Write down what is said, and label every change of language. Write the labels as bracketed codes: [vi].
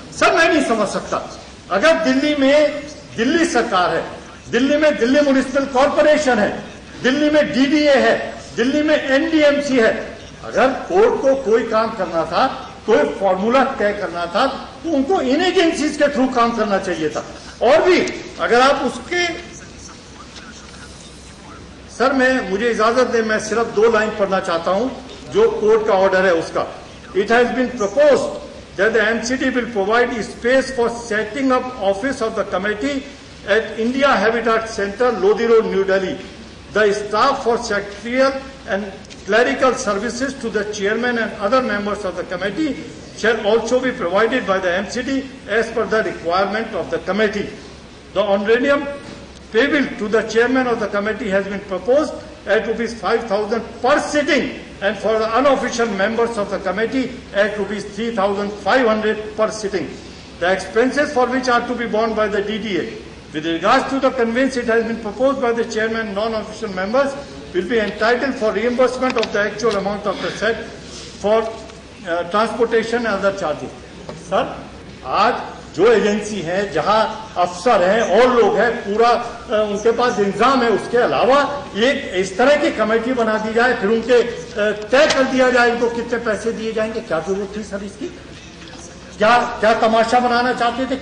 [hi] Sir मैं नहीं समझ सकता, अगर दिल्ली में दिल्ली सरकार है, दिल्ली में दिल्ली म्युनिसिपल कॉर्पोरेशन है, दिल्ली में डीडीए है, दिल्ली में एनडीएमसी है, अगर कोर्ट को कोई काम करना था, कोई फॉर्मूला तय करना था, तो उनको इन एजेंसीज के थ्रू काम करना चाहिए था। और भी अगर आप उसके सर मुझे इजाजत दें, मैं सिर्फ 2 लाइन पढ़ना चाहता हूं जो कोर्ट का ऑर्डर है उसका। [en] It has been proposed that the MCD will provide space for setting up office of the committee at India Habitat Center, Lodi Road, New Delhi. The staff for secretarial and clerical services to the chairman and other members of the committee shall also be provided by the MCD as per the requirement of the committee. The honorarium payable to the chairman of the committee has been proposed at rupees 5,000 per sitting, and for the unofficial members of the committee at rupees 3,500 per sitting. The expenses for which are to be borne by the DDA. With regards to the conveyance, it has been proposed by the chairman, non-official members will be entitled for reimbursement of the actual amount of the said for transportation and other charges. [hi] Sir, आज जो agency है, जहां अफसर हैं और लोग हैं, पूरा उनके पास इंतजाम है, उसके अलावा एक इस तरह की कमेटी बना दी जाए, फिर उनके तय कर दिया जाए इनको कितने पैसे दिए जाएंगे। क्या जरूरत थी सर इसकी? क्या तमाशा बनाना चाहते थे?